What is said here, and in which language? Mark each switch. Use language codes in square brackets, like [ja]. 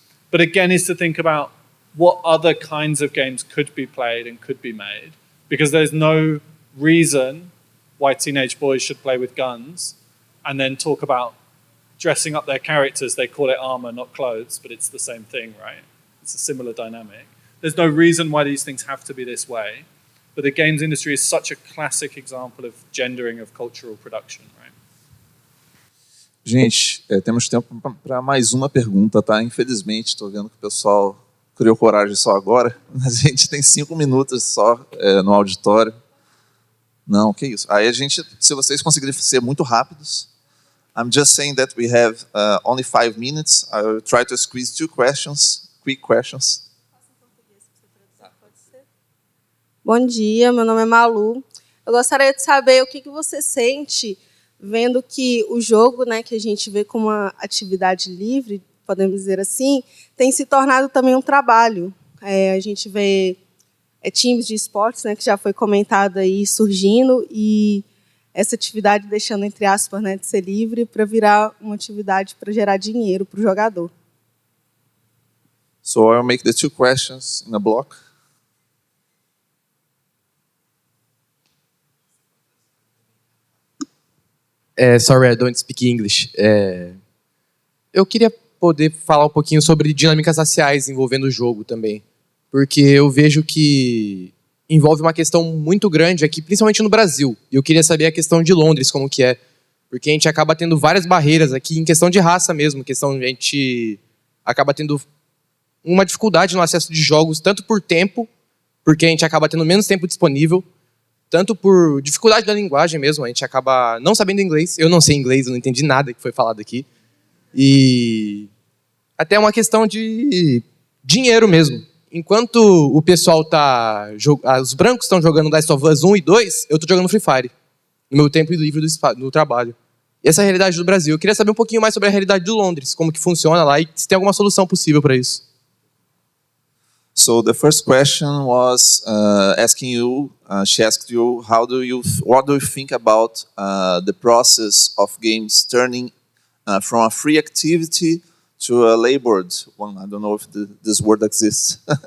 [en] But again, is to think about what other kinds of games could be played and could be made, because there's no reason why teenage boys should play with guns and then talk about dressing up their characters. They call it armor, not clothes, but it's the same thing, right? It's a similar dynamic. There's no reason why these things have to be this way, but the games industry is such a classic example of gendering of cultural production, right? [pt] Gente, temos tempo para mais uma pergunta, tá? Infelizmente, estou vendo que o pessoal criou coragem só agora. A gente tem 5 minutos só no auditório. Não, que isso. Aí a gente, se vocês conseguirem ser muito rápidos, [en] I'm just saying that we have only 5 minutes. [pt] I will try to squeeze 2 questions, quick questions. Bom dia, meu nome é Malu. Eu gostaria de saber o que você sente vendo que o jogo, né, que a gente vê como uma atividade livre, podemos dizer assim, tem se tornado também um trabalho. A gente vê times de esportes, né, que já foi comentado aí, surgindo, e essa atividade deixando, entre aspas, né, de ser livre para virar uma atividade para gerar dinheiro para o jogador. [en] So I'll make the two questions in a block. Sorry, I don't speak English. [pt] Eu queria poder falar um pouquinho sobre dinâmicas raciais envolvendo o jogo também. Porque eu vejo que envolve uma questão muito grande aqui, principalmente no Brasil. E eu queria saber a questão de Londres, como que é. Porque a gente acaba tendo várias barreiras aqui, em questão de raça mesmo. A gente acaba tendo uma dificuldade no acesso de jogos, tanto por tempo, porque a gente acaba tendo menos tempo disponível, tanto por dificuldade da linguagem mesmo, a gente acaba não sabendo inglês. Eu não sei inglês, eu não entendi nada que foi falado aqui. E até uma questão de dinheiro mesmo. Enquanto o pessoal os brancos estão jogando Last of Us 1 e 2, eu estou jogando Free Fire, no meu tempo livre do trabalho. E essa é a realidade do Brasil. Eu queria saber um pouquinho mais sobre a realidade de Londres, como que funciona lá e se tem alguma solução possível para isso. [en] So the first question was asking you, she asked you, what do you think about the process of games turning from a free activity to a labored one? I don't know if this word exists.